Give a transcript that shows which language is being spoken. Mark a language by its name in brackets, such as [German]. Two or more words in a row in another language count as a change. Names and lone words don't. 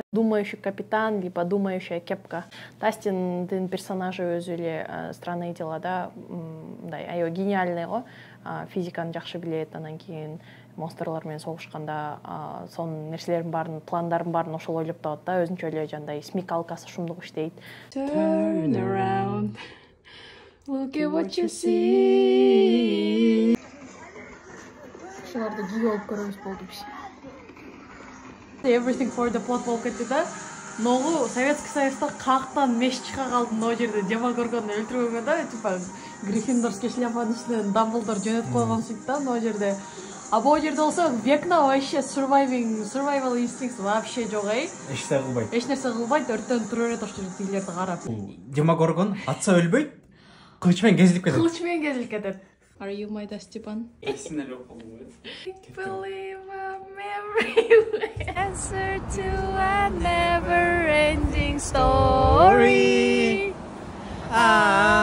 [Russian] Думающий капитан либо думающая кепка. [Kyrgyz] Дастиндин персонажы өзү эле [Russian] странные дела [Kyrgyz] да, мындай аябай гениальный го. Физиканы жакшы билет, анан кийин монстрлар менен согушканда сонун нерселердин баарын, пландардын баарын ошол ойлоп табат да, өзүнчө эле жандай смекалкасы шумдук иштейт. [English] Turn around. Look at what you see. [Kyrgyz] Шуларды кийип алып көрөбүз болду биз. [English] Everything for the plot [Kyrgyz] болуп кетти да. Ногу Советский Союзда каяктан меш чыга калды, но жерде Демогоргонду өлтүргөнгө да, [Russian] типа Гриффиндорский [Kyrgyz] шляпанын үстүнөн Дамблдор жөнөтүп койгон сөйт да, но жерде. А бул жерде болсо векна вообще [English] survival instincts [Kyrgyz] вообще жок эч нерсе кылбайт, өрттөн тура берет ошол тигилерди карап. Демогоргон атса өлбөйт, кылыч менен кезилип кетет. [English] Are you my Dastiban? Believe I'm everywhere. Answer to a never-ending story.